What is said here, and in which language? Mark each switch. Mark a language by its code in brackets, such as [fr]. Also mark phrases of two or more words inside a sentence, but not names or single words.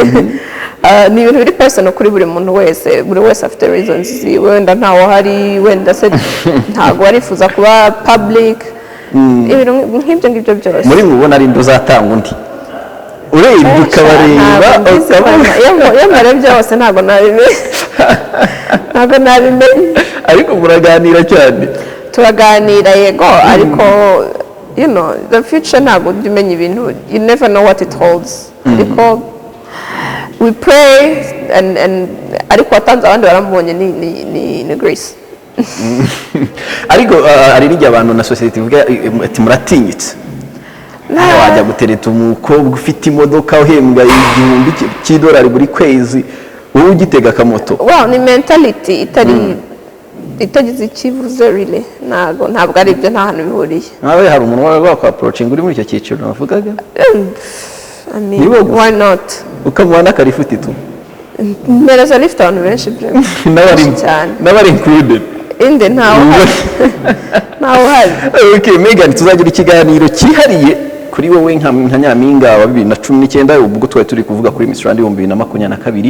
[rw] Ni ibintu biri personal kuri buri muntu wese, buri wese afite reasons ziwe, wenda ntawo hari, wenda se ntabwo arifuza kuba public, ibintu nk'ibyo ngibyo byose. Muri mubona ari nduzatanga undi urebye ukabareba iyo mbarebye hose ntabwo nabimenye. Ariko muraganira cyane? Turaganira yego, ariko [en] you know the future [rw] ntabwo ujya umenya ibintu, [en] you never know what it holds. [rw] Ariko [en] we pray and [rw] ariko watanze abandi baramubonye ni grace. Ariko ari n'igihe abantu na society ivuga ati muratinyitse, nawe wajya gutereta umukobwa ufite imodoka uhembwa $1,000 buri kwezi, wowe ugitega akamoto. Wow, ni mentality itagize ikivuze really, ntabwo ari ibyo, nta hantu bihuriye. Nawe hari umuntu wawe kwa approaching uri muri icyo cyiciro navugaga? [en] I mean, why not? [rw] Ukamubona karifuti tu. Mpereza lift abantu benshi byo. N'abari included. Inde ntawe uhari. Okay, Megha, tuzagira ikiganiro cyihariye kuri wowe nka Nyampinga wa 2019, ubwo twari turi kuvuga kuri Miss Rwanda 2022.